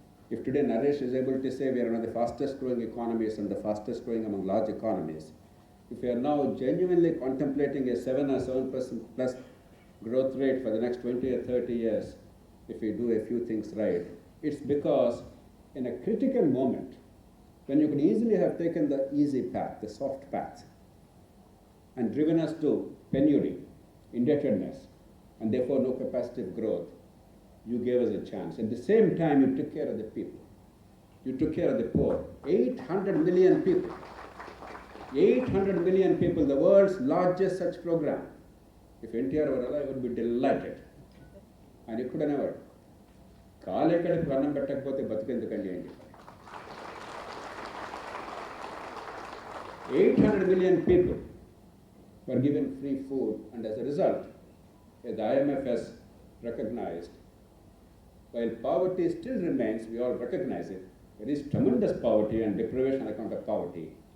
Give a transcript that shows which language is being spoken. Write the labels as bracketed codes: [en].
[en] If today Naresh is able to say we are one of the fastest growing economies and the fastest growing among large economies, if we are now genuinely contemplating a 7 or 7% plus growth rate for the next 20 or 30 years, if we do a few things right, it's because in a critical moment, when you could easily have taken the easy path, the soft path, and driven us to penury, indebtedness, and therefore no capacity of growth, you gave us a chance. At the same time, you took care of the people. You took care of the poor. 800 million people. 800 million people, the world's largest such program. If NTR were alive, I would be delighted. And you could have never. [te] కాలే కడుపు అన్నం పెట్టకపోతే బతికెందుకండి అని చెప్పారు. [en] 800 million people were given free food, and as a result, as the IMF has recognized, while poverty still remains, we all recognize it, there is tremendous poverty and deprivation on account of poverty.